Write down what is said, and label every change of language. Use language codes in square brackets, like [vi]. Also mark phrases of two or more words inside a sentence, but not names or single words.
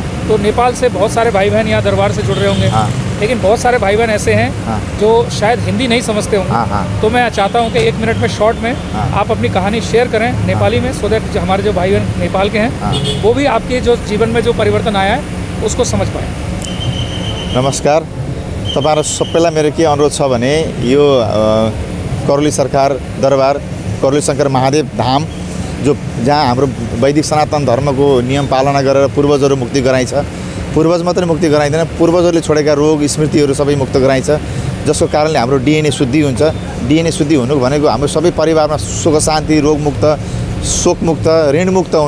[hi] तो नेपाल से बहुत सारे भाई बहन यहाँ दरबार से जुड़ रहे होंगे। लेकिन बहुत सारे भाई बहन ऐसे हैं जो शायद हिंदी नहीं समझते होंगे। तो मैं चाहता हूँ कि 1 मिनट में शॉर्ट में आप अपनी कहानी शेयर करें नेपाली में, [en] so that [hi] हमारे जो भाई बहन नेपाल के हैं वो भी आपके जो जीवन में जो परिवर्तन आया है उसको समझ पाए। [ne] नमस्कार तपाईहरु सबैलाई मेरो के अनुरोध छ भने यो करौली सरकार दरबार करौली शंकर महादेव धाम जो जहाँ हाम्रो वैदिक सनातन धर्मको नियम पालना गरेर पूर्वजहरू मुक्ति गराइन्छ। पूर्वज मात्रै मुक्ति गराइदैन, पूर्वजहरूले छोडेका रोग स्मृतिहरू सबै मुक्त गराइन्छ, जसको कारणले हाम्रो डीएनए शुद्धि हुन्छ। डीएनए शुद्धि हुनु भनेको हाम्रो सबै परिवारमा सुख शान्ति, रोगमुक्त, शोकमुक्त, ऋणमुक्त हुनु।